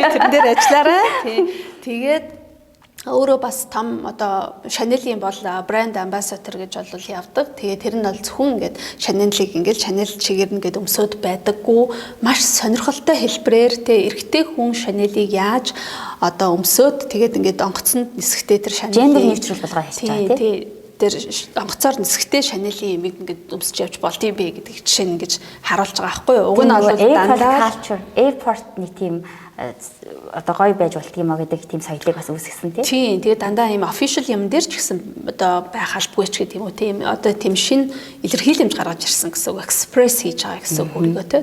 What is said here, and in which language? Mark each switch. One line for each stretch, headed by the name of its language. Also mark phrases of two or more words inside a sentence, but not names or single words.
Mongolian: Тэр дээр ажиллаарай. Тэгээд өөрөө бас том одоо Chanel-ийн бол брэнд амбассадор гэж бол явдаг. Тэгээ тэр нь бол зөвхөн ингээд Chanel-ийг ингээд Chanel чигээр нэгээд өмсөд байдаггүй. Маш сонирхолтой хэлбэрээр тэ эрэгтэй хүн Chanel-ийг яаж одоо өмсөд тэгээд ингээд онгоцонд нисгтээ тэр Chanel
English: gender neutral
Mongolian: болгоо хэлж байгаа тийм. Тэр онгоцоор нисгтээ Chanel-ийн юмыг ингээд өмсөж явж болд юм бэ гэдэг жишээ нь ингэж харуулж байгаа байхгүй юу? Уг нь бол дандаа culture, airport-ны тийм одоо гоё байж болтго юм а гэдэг тийм соёлыг бас үүсгэсэн тийм. Тэгээд дандаа ийм official юм дээр ч гэсэн одоо байх албагүй ч гэдэг юм уу тийм одоо тийм шин илэрхийлэмж гаргаж ирсэн гэсэн үг express хийж байгаа гэсэн үг өөрийгөө тий.